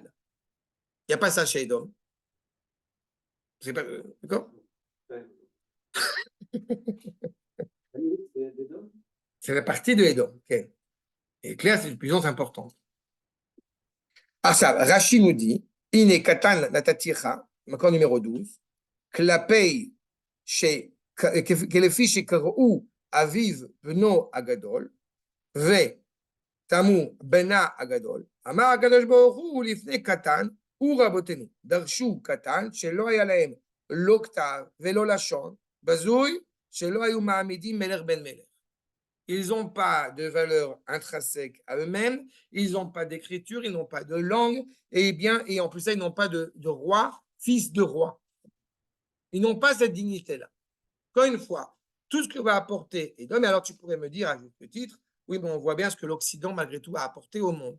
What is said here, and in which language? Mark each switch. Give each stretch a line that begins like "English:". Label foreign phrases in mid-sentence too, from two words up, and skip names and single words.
French: Il n'y a pas ça chez Édom. C'est pas, d'accord? C'est la partie de Édom. Okay. Et clair, c'est une puissance importante. Ah ça, Rashi nous dit,
Hebrew: הנה קטן נתתיך,
French: Makor numéro 12.
Hebrew: Klapei, כלפי שקראו אביו בנו הגדול, ותמו בנה הגדול, אמר הקדוש ברוך הוא לפני קטן, ורבותינו דרשו קטן שלא היה להם לא כתב ולא לשון, בזוי שלא היו מעמידים מלך בן מלך.
French: Ils n'ont pas de valeur intrinsèque à eux-mêmes, ils n'ont pas d'écriture, ils n'ont pas de langue, et en plus ça, ils n'ont pas de roi, fils de roi. Ils n'ont pas cette dignité-là. Encore une fois, tout ce que va apporter Edom, alors tu pourrais me dire à juste titre, oui, mais on voit bien ce que l'Occident, malgré tout, a apporté au monde.